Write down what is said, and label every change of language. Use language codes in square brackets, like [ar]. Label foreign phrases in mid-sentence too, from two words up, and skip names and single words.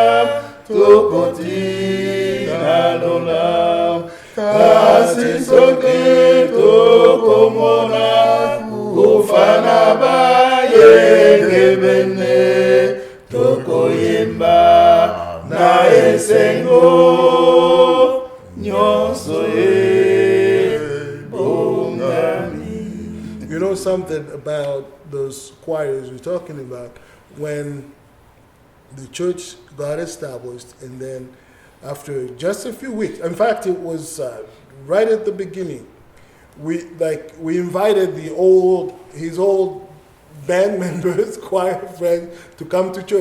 [ln] tokotina lola kasi soki tokomona kufana bayengebene tokoyemba na esengo nyonso ye [en] something about those choirs we're talking about. When the church got established, and then after just a few weeks, in fact, it was right at the beginning, we invited his old band members, choir friends, to come to church.